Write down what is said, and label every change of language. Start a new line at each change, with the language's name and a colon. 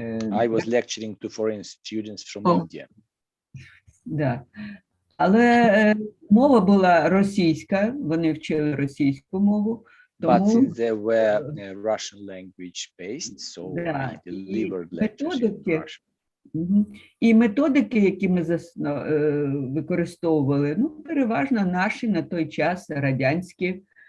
English: I was lecturing to foreign students from India.
Russian: Да.
Ukrainian: Але мова була російська, вони вчили російську мову.
English: But
Ukrainian: Тому
English: since they were Russian language based, so I delivered lectures in Russian.
Ukrainian: І методики, які ми використовували, ну, переважно наші на той час радянські.